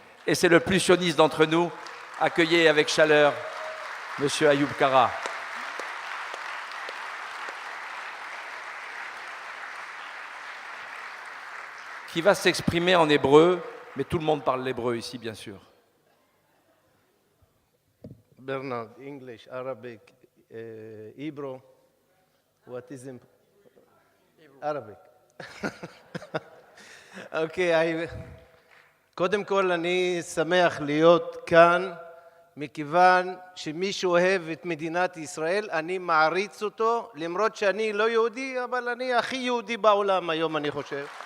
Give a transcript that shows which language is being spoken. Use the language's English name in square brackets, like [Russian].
[French] Et c'est le plus sioniste d'entre nous. Accueillez avec chaleur Monsieur Ayoub Kara. Qui va s'exprimer en hébreu, mais tout le monde parle l'hébreu ici, bien sûr. [English] Bernard, English, Arabic, Hebrew, what is in Arabic? [Hebrew] אוקיי, קודם כל אני שמח להיות כאן, מכיוון שמי שאוהב את מדינת ישראל, אני מעריץ אותו, למרות שאני לא יהודי, אבל אני הכי יהודי בעולם היום, אני חושב.